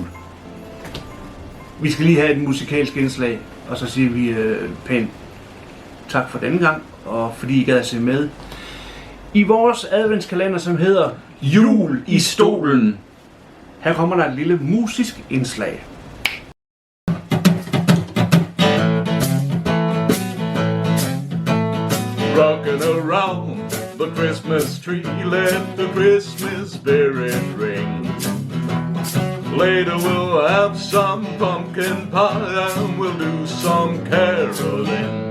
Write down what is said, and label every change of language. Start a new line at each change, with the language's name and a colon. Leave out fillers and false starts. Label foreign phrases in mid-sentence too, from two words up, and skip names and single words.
Danish: Vi skal lige have et musikalsk indslag, og så siger vi pænt tak for denne gang, og fordi I gad at se med i vores adventskalender, som hedder Jul i stolen. Her kommer der et lille musisk indslag.
English: Rocking around the Christmas tree, let the Christmas spirit ring. Later we'll have some pumpkin pie and we'll do some caroling.